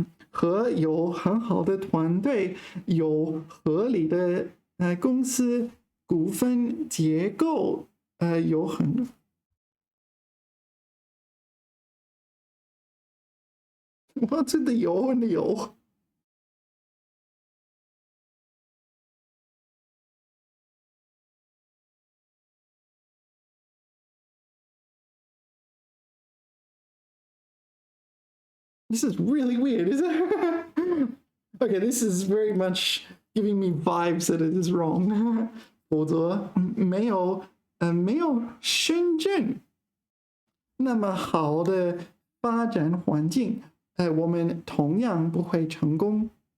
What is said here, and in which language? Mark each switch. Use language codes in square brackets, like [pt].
[zh] 和有很好的团队，有合理的公司股份结构，有很。 [en] What's with the 有 and the 有? This is really weird, isn't it? Okay, this is very much giving me vibes that it is wrong. [zh] 否则没有深圳那么好的发展环境，我们同样不会成功。